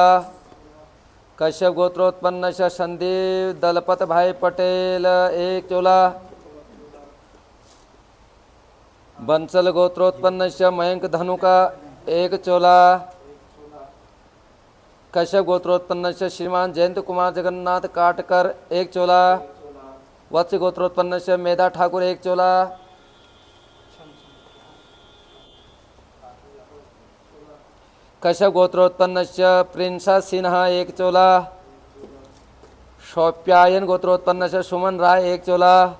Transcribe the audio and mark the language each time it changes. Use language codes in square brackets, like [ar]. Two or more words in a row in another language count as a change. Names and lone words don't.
[sa] कश्यप गोत्रोत्पन्नस्य संदीप दलपत भाई पटेल एक चोला। बंसल गोत्रोत्पन्नस्य मयंक धनुका एक चोला। कश्यप गोत्रोत्पन्नस्य श्रीमान जयंत कुमार जगन्नाथ काटकर एक चोला। वत्स गोत्रोत्पन्नस्य मेधा ठाकुर एक चोला। कश्यप गोत्रोत्पन्नस्य प्रिंसा सिन्हा एक चोला। शौप्यायन गोत्रोत्पन्नस्य सुमन राय एक चोला।